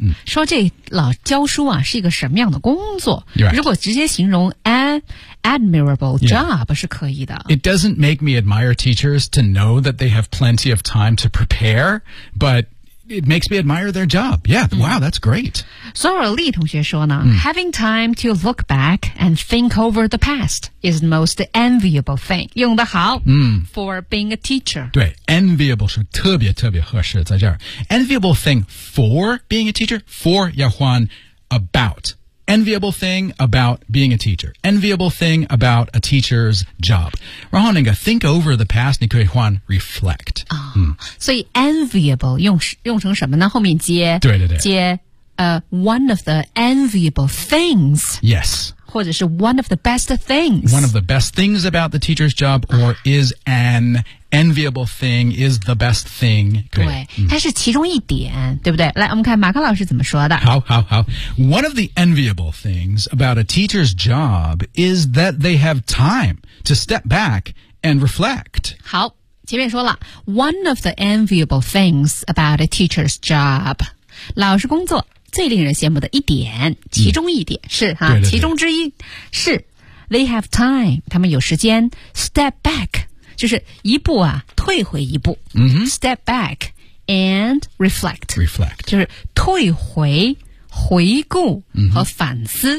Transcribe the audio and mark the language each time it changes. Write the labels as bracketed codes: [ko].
[zh] 说这老教书啊是一个什么样的工作、 [en] right. [zh] 如果直接形容 [en] admirable job、 [zh] yeah. 是可以的 [en] It doesn't make me admire teachers to know that they have plenty of time to prepare but it makes me admire their job yeah、wow that's great Sora Lee [zh] 同学说呢、 [en] having time to look back and think over the past is the most enviable thing [zh] 用得好、 [en] for being a teacher 对 enviable [zh] 是特别特别合适在这儿 [en] enviable thing for being a teacher for 要换 about enviable thing about being a teacher enviable thing about a teacher's job 然后那个 think over the past 你可以换 reflect、 [zh] 所以 enviable 用成什么呢后面接对对对 [en] 接one of the enviable things yes [zh] 或者是 [en] one of the best things one of the best things about the teacher's job or is an enviable thing is the best thing. [zh] 对、嗯、它是其中一点对不对来我们看马克老师怎么说的。好好好。 [en] One of the enviable things about a teacher's job is that they have time to step back and reflect. [zh] 好前面说了 [en] ,one of the enviable things about a teacher's job. [zh] 老师工作最令人羡慕的一点其中一点、嗯、是哈对对对其中之一是 [en] they have time, [zh] 他们有时间 step back, 就是一步啊退回一步、嗯、 [en] step back and reflect, reflect, [zh] 就是退回回顾和反思、